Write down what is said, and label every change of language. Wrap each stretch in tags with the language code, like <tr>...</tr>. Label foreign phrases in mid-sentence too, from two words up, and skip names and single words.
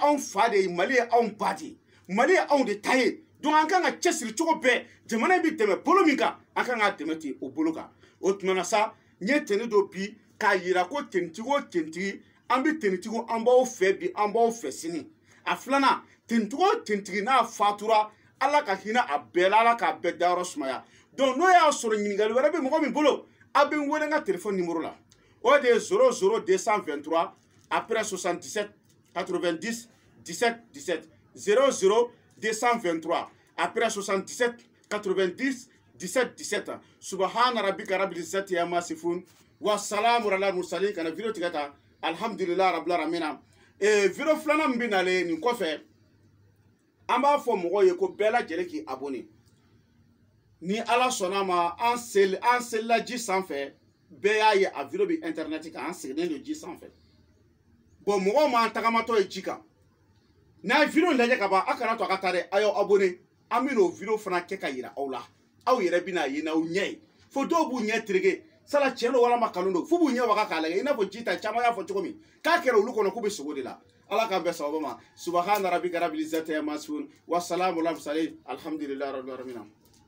<bm>anw fa de ye Mali ye anw ba de ye Mali ye anw de ta ye donc an kan ka cɛsiri cogo bɛɛ jamana in bɛ tɛmɛ bolo min kan an kan ka tɛmɛ ten o bolo kan o tuma na sa n ye teni dɔ bi k'a yira ko tenitigi o tenitigi an bɛ tenitigiw an b'aw fɛ bi an b'aw fɛ sini a filanan tenitigi o tenitigi n'a fatura Ala ka hinɛ a bɛɛ la Ala k'a bɛɛ dayɔrɔ sumaya donc n'o y'a sɔrɔ ɲininkali wɛrɛ bɛ mɔgɔ min bolo a bɛ n wele n ka</bm> <fr>téléphone numéro</fr> <bm>la o de ye 00223 après 77 90 17 17 00223 après 77 90 17 17</bm> <ar>سبحان ربك رب العزة عما يصفون وسلام على المرسلين</ar> <bm>kana video tigɛ ta</bm> <ar>الحمد لله رب العالمين</ar> <bm>video filanan min bɛ nalen nin kɔfɛ an b'a fɔ mɔgɔw ye ko bɛɛ lajɛlen k'i abonné ni Ala sɔnna ma an selila ji sanfɛ bɛɛ y'a ye a video bɛ internet kan an sigilen don ji sanfɛ bon mɔgɔw m'an tagamatɔ ye ji kan n'a ye video lajɛ ka ban a kana to a ka taa dɛ a y'aw abonné an bɛ n'o video fana kɛ ka yira aw la aw yɛrɛ bɛna ye n'aw ɲɛ ye fo dɔw b'u ɲɛ tereke sala tiɲɛ don walama kalon don fo b'u ɲɛ waga k'a lajɛ i n'a fɔ ji ta caman y'a fɔ cogo min k'a kɛra olu kɔnɔ k'u bɛ sogo de la Ala k'an bɛɛ sababu ma</bm> <ar>سبحان ربك رب العزة عما يصفون وسلام على المرسلين الحمد لله رب العالمين</ar>